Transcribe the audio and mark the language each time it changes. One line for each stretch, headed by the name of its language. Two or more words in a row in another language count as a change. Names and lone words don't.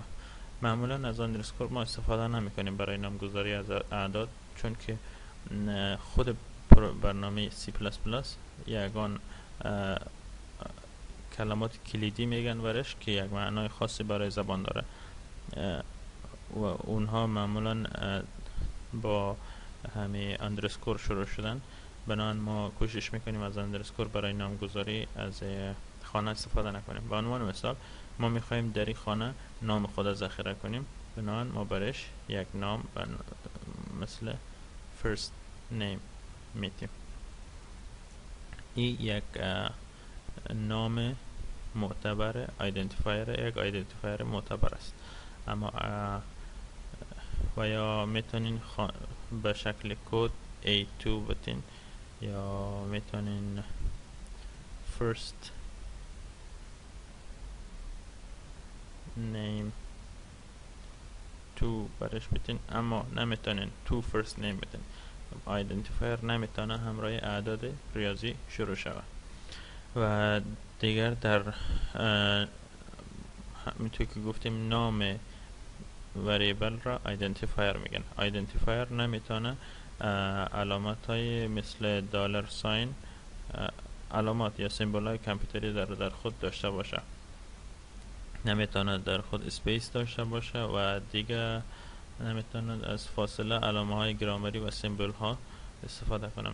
Persian: معمولا از اندرسکور ما استفاده نمیکنیم برای نامگذاری از اعداد، چون که خود برنامه C++ یگان کلمات کلیدی میگن ورش که یک معنای خاصی برای زبان داره و اونها معمولا با همه اندرسکور شروع شدن بنابراین ما کوشش میکنیم از اندرسکور برای نامگذاری از خانه استفاده نکنیم. به عنوان مثال ما میخوایم در این خانه نام خود ذخیره کنیم، بنابراین ما برش یک نام مثل
English: first name
Persian: میتیم. این یک نام معتبر آیدنتیفایر، یک آیدنتیفایر معتبر است. اما و یا میتونین به شکل کد A2 بتین، یا میتونین
English: first name
Persian: 2 برش بتین، اما نمیتونین تو
English: first name
Persian: بتین. آیدنتیفایر نمیتونه همراه اعداد ریاضی شروع شود. و دیگر در همینطور که گفتیم نام وریبل را آیدنتیفایر میگن. آیدنتیفایر نمیتونه علامت های مثل
English: dollar sign,
Persian: علامات یا سیمبول های کامپیوتری در خود داشته باشه، نمیتونه در خود اسپیس داشته باشه و دیگه نمیتونه از فاصله علامه های گرامری و سیمبول ها استفاده کنم.